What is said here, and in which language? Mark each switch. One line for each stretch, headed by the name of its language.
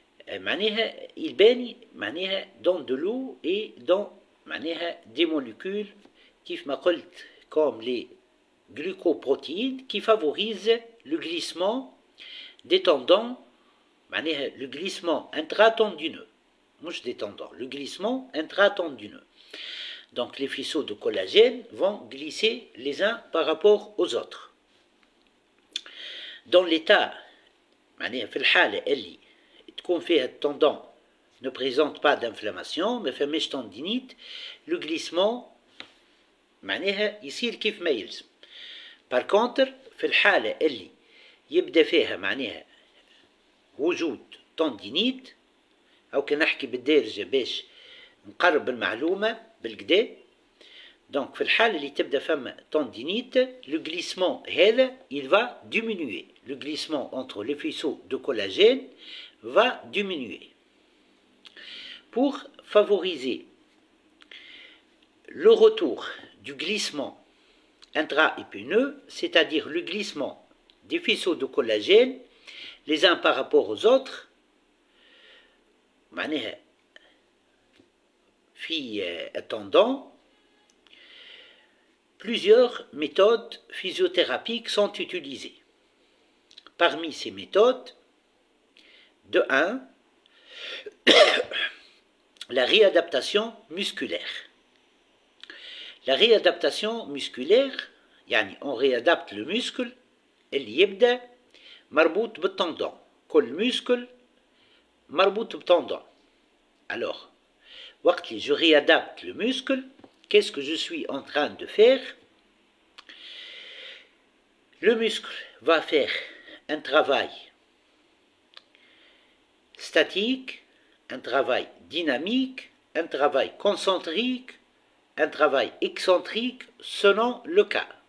French: معناها il baigne معناها dans de l'eau et dans معناها des molécules
Arabic: كيف ما قلت
French: comme les glucoprotéines qui favorisent le glissement des tendons معناها le glissement intratendineux مش des tendons le glissement intratendineux. Donc les faisceaux de collagène vont glisser les uns par rapport aux autres. Dans l'état
Arabic: معناها في الحالة اللي تكون فيها التندون
French: ne présente pas d'inflammation
Arabic: ما فماش تندينيت لو غليسمون معناها يصير كيف ما يلزم. بار كونتر في الحالة اللي يبدا فيها معناها وجود تندينيت أو كنحكي بالدارجة باش نقرب المعلومة بالكدا
French: Donc,
Arabic: في الحالة اللي تبدأ فما
French: tendinite, le glissement هذا, il va diminuer. Le glissement entre les faisceaux de collagène va diminuer. Pour favoriser le retour du glissement intra-épineux, c'est-à-dire le glissement des faisceaux de collagène les uns par rapport aux autres,
Arabic: معناها في
French: الtendon, plusieurs méthodes physiothérapiques sont utilisées. Parmi ces méthodes, de 1, la réadaptation musculaire. La réadaptation musculaire, يعني on réadapte le muscle
Arabic: اللي يبدأ مربوط
French: بالtendon.
Arabic: كل muscle مربوط بالtendon.
French: Alors,
Arabic: وقت اللي
French: je réadapte le muscle, qu'est-ce que je suis en train de faire? Le muscle va faire un travail statique, un travail dynamique, un travail concentrique, un travail excentrique selon le cas.